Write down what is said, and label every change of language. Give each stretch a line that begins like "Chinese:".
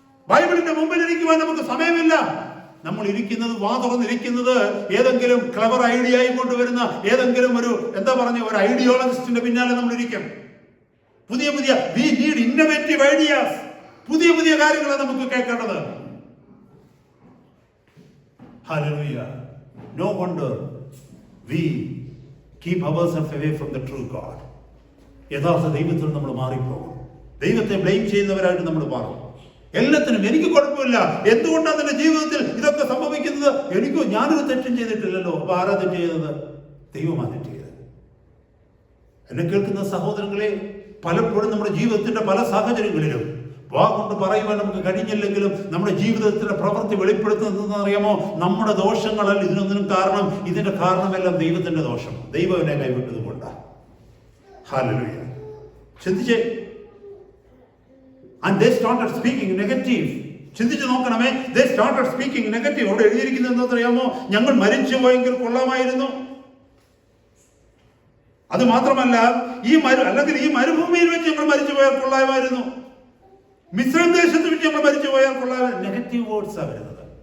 Malayalam: ബൈബിളിന്റെ മുമ്പിൽ ഇരിക്കുവാൻ നമുക്ക് സമയമില്ല. നമ്മൾ ഇരിക്കുന്നത്, വാ തുറന്നിരിക്കുന്നത് ഏതെങ്കിലും ക്ലവർ ഐഡിയയും കൊണ്ടുവരുന്ന ഏതെങ്കിലും ഒരു ഒരു ഐഡിയോളജിസ്റ്റിന്റെ പിന്നാലെ നമ്മൾ ഇരിക്കും. പുതിയ
English: We need innovative ideas.
Malayalam: പുതിയ കാര്യങ്ങളാണ് നമുക്ക് കേൾക്കേണ്ടത്.
English: Hallelujah. No wonder we keep ourselves away from the true God.
Malayalam: യഥാർത്ഥ ദൈവത്തിൽ നമ്മൾ മാറിപ്പോകും. ദൈവത്തെ ബ്ലെയിം ചെയ്യുന്നവരായിട്ട് നമ്മൾ മാറും. എല്ലാത്തിനും എനിക്ക് കുഴപ്പമില്ല, എന്തുകൊണ്ടാണ് എന്റെ ജീവിതത്തിൽ ഇതൊക്കെ സംഭവിക്കുന്നത്? ഞാനൊരു തെറ്റും ചെയ്തിട്ടില്ലല്ലോ. അപ്പൊ ആരാ തെറ്റ് ചെയ്തത്? ദൈവമാണ് തെറ്റ് ചെയ്തത്. എന്നെ കേൾക്കുന്ന സഹോദരങ്ങളെ, പലപ്പോഴും നമ്മുടെ ജീവിതത്തിന്റെ പല സാഹചര്യങ്ങളിലും വാ കൊണ്ട് പറയുവാൻ നമുക്ക് കഴിഞ്ഞില്ലെങ്കിലും നമ്മുടെ ജീവിതത്തിന്റെ പ്രവൃത്തി വെളിപ്പെടുത്തുന്നതെന്ന് അറിയാമോ? നമ്മുടെ ദോഷങ്ങളല്ല ഇതിനൊന്നിനും കാരണം. ഇതിന്റെ കാരണമെല്ലാം ദൈവത്തിന്റെ ദോഷം. ദൈവം എന്നെ കൈവിട്ടത് കൊണ്ടാണ്. Hallelujah. ചിന്തിച്ചേ.
English: And they started speaking negative.
Malayalam: ചിന്തിച്ചു നോക്കണമേ.
English: They started speaking negative.
Malayalam: അവിടെ എഴുതിയിരിക്കുന്നത് എന്താ അറിയാമോ? ഞങ്ങൾ മരിച്ചു പോയെങ്കിൽ കൊള്ളാമായിരുന്നു. അത് മാത്രമല്ല, അല്ലെങ്കിൽ ഈ മരുഭൂമിയിൽ വെച്ച് ഞങ്ങൾ മരിച്ചു പോയാൽ കൊള്ളാമായിരുന്നു. മിസ്രൈം ദേശത്ത് വെച്ച് ഞങ്ങൾ മരിച്ചു പോയാൽ കൊള്ളാമായിരുന്നു. നെഗറ്റീവ് വേർഡ്സ് ആ വരുന്നത്.